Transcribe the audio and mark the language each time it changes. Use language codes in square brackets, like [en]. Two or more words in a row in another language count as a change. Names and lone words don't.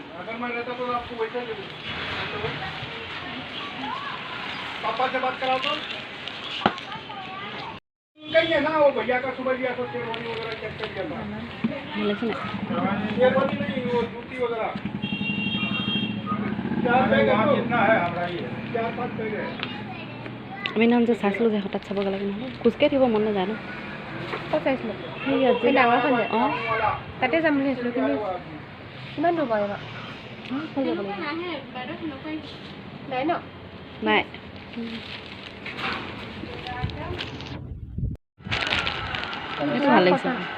[hi] अगर मैं रहता तो आपको वैसा दे दूँ। पापा से बात कराओ तो कहीं है ना, वो भैया का सुबह लिया तो शेरवानी वगैरह चेक कर लिया था। शेरवानी नहीं, वो जूती वगैरह 4 बैग कितना है हमारा? ये 4-5 बैग है। [as] আমি নাম যে চাইছিলোঁ যে হঠাৎ চাবগৈ লাগে নহ'লে খোজকাঢ়ি থাকিব মন নাযায় ন। ক'ত চাইছিলোঁ? সেই ডাঙৰখন যে অঁ তাতে যাম বুলি ভাবিছিলোঁ, কিন্তু কিমান দূৰ বাৰু এইবাৰ? হৈ যাব লাগিব। নাই ন? নাই। এইটো ভাল লাগিছে।